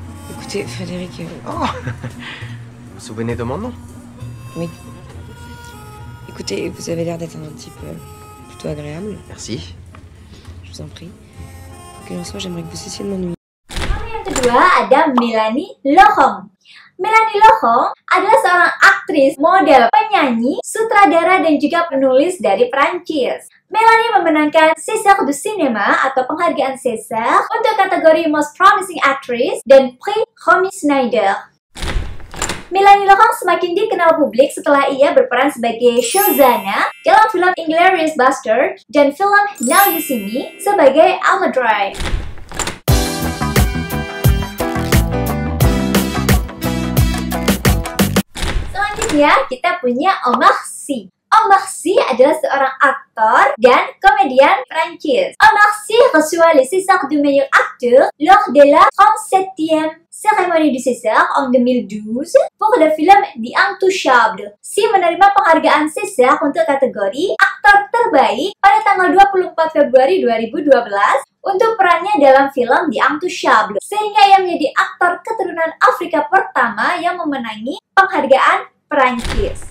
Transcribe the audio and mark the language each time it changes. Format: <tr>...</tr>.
<fr>Écoutez, Frédéric... Oh Vous vous souvenez de mon nom? Oui. Écoutez, vous avez l'air d'être un type plutôt agréable. Merci. Je vous en prie. Quoi qu'il en soit, j'aimerais que vous cessiez de m'ennuyer.</fr> <id>Yang kedua ada Mélanie Laurent. Mélanie Laurent adalah seorang aktris, model, penyanyi, sutradara, dan juga penulis dari Prancis. Mélanie memenangkan César du Cinéma atau penghargaan César untuk kategori Most Promising Actress dan Prix Romy Schneider. Mélanie Laurent semakin dikenal publik setelah ia berperan sebagai Shosanna dalam film Inglourious Basterds dan film Now You See Me sebagai Alma. Selanjutnya kita punya Omar Sy. Omar Sy adalah seorang aktor dan komedian Prancis.</id> <fr>Omar Sy reçoit le César du meilleur acteur lors de la 37e cérémonie du César en 2012 pour le film The Intouchables.</fr> <id>Sy menerima penghargaan César untuk kategori aktor terbaik pada tanggal 24 Februari 2012 untuk perannya dalam film The Intouchables, sehingga ia menjadi aktor keturunan Afrika pertama yang memenangi penghargaan Perancis.</id>